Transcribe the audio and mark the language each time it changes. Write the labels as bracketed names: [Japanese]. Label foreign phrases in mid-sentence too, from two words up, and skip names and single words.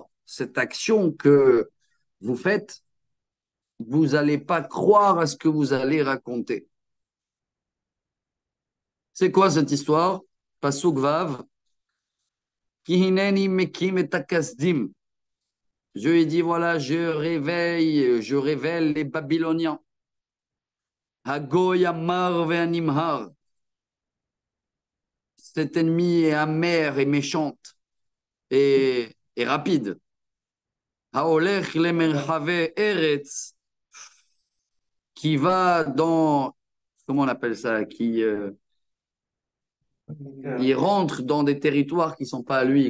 [French] Cette action que vous faites, vous n'allez pas croire à ce que vous allez raconter. C'est quoi cette histoire? [Hebrew] פסוק ו. כי הנני מקים את הכשדים. [French] Dieu il dit voilà, je révèle les Babyloniens. [Hebrew] הגוי המר והנמהר. [French] Cet ennemi est amer et méchante et rapide. [Hebrew] ההולך למרחבי ארץ. [French] Qui va dans, comment on appelle ça, il rentre dans des territoires qui ne sont pas à lui.